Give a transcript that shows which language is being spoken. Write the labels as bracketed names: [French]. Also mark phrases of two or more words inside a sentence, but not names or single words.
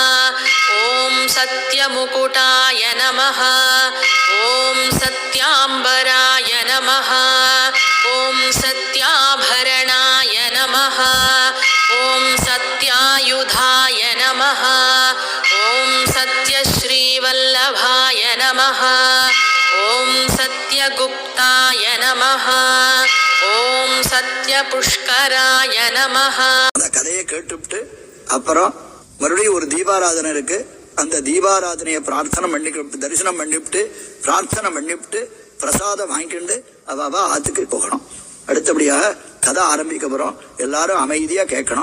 [Sanskrit] ॐ सत्यमुकुटाय नमः ॐ सत्याम्बराय नमः ॐ सत्याभरणाय नमः ॐ सत्यायुधाय नमः ॐ सत्यश्रीवल्लभाय नमः ॐ सत्यगुप्ताय नमः ॐ सत्यपुष्कराय नमः. [Tamil] அந்த கதையை கேட்டுவிட்டு அப்புறம் மறுபடியும் ஒரு தீபாராதனை இருக்கு. அந்த தீபாராதனையை பிரார்த்தனை தரிசனம் பண்ணிவிட்டு பிரார்த்தனை பண்ணிவிட்டு பிரசாதம் வாங்கிட்டு அவ ஆத்துக்கு போகணும். அடுத்தபடியாக கதை ஆரம்பிக்க போறோம். எல்லாரும் அமைதியா கேட்கணும்.